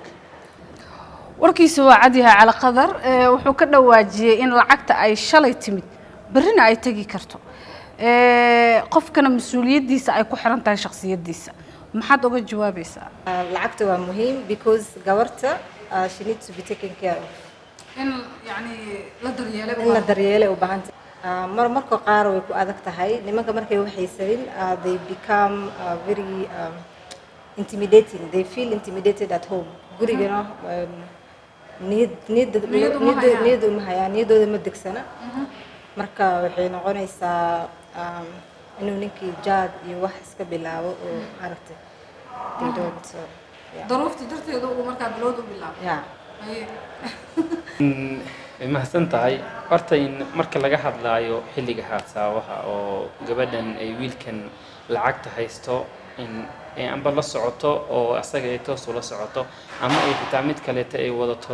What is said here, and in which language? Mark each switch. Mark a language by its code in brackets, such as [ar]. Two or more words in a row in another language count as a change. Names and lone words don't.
[so] warkiisa waa cadyahay cali qadar wuxuu ka dhawaajiyey in lacagta ay shalay timid berrina ay tegi karto qofkana mas-uuliyaddiisa ay ku xiran tahay shakhsiyaddiisa maxaad uga jawaabaysaa lacagta waa muhiim [en] because gabarta she needs to be taken care of [so] in yani la daryeelay in la daryeelay u baahan tahay marka qaar way ku adag tahay nimanka markay waxaysanin [en] they become very intimidating they feel intimidated at home [so] gurigana niyad uma hayaan niyadooda ma degsana marka waxay noqonaysaa inuu ninkii jaad iyo wax iska bilaabo oo aragtay [en] they don't [so] daruufta darteeda uu markaa bilowd u bilaabo way mahadsan tahay horta in marka laga hadlaayo xilliga haasaawaha oo gabadhan ay wiilkan lacagta haysto in amba la socoto oo asaga ay toos ula socoto ama ay xitaa mid kaleeta ay wadato